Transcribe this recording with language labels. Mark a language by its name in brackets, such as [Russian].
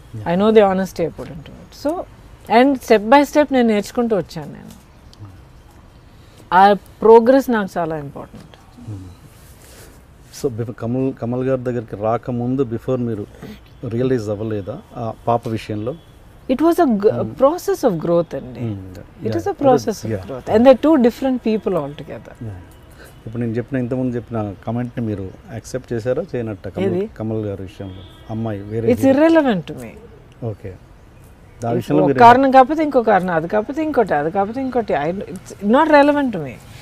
[English] I know the honesty I put in to it. So and step by step [Telugu] నేను నేర్చుకుంటూ వచ్చాను. నేను ఆ ప్రోగ్రెస్ నాకు చాలా ఇంపార్టెంట్. సో కమల్ గారి దగ్గరికి రాకముందు బిఫోర్ మీరు రియలైజ్ అవ్వలేదా ఆ పాప విషయంలో? [English] It was a process of growth అండి. It is a process of growth and they're two different people altogether. [Telugu] ఇప్పుడు నేను ఇంతకుముందు చెప్పిన కామెంట్ని మీరు యాక్సెప్ట్ చేశారా చేయనట్ట కమల్ గారి విషయంలో? అమ్మాయి వేరే, [English] It's irrelevant to me. [Telugu] Okay, దాని విషయంలో ఒక కారణం కాకపోతే ఇంకో కారణం, అది కాకపోతే ఇంకోటి, అది కాకపోతే ఇంకోటి, [English] It's not relevant to me.